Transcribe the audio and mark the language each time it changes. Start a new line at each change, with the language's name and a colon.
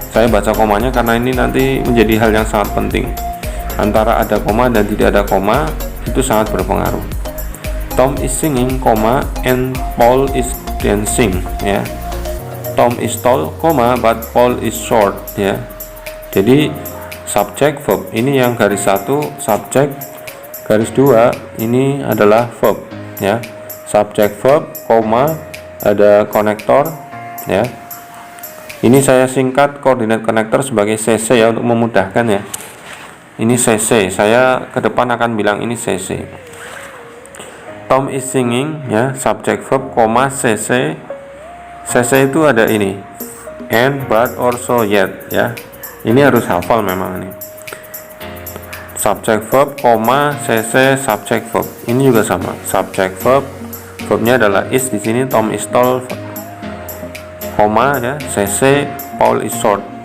Indonesian: Saya baca komanya karena ini nanti menjadi hal yang sangat penting. Antara ada koma dan tidak ada koma itu sangat berpengaruh.
English: Tom is singing, and Paul is dancing ya. Tom is tall, but Paul is short ya.
Indonesian: Jadi subjek verb ini yang garis 1 subjek, garis 2 ini adalah verb ya. Subjek verb, ada konektor ya. Ini saya singkat coordinate connector sebagai CC ya untuk memudahkan ya. Ini CC, saya ke depan akan bilang ini CC.
English: Tom is singing ya, subject verb, CC.
Indonesian: CC itu ada ini and, but, or, so, yet ya. Ini harus hafal memang ini.
English: Subject verb, CC, subject verb.
Indonesian: Ini juga sama.
English: Subject verb,
Indonesian: verbnya adalah
English: is
Indonesian: di sini.
English: Tom is tall, ya. CC, Paul is short.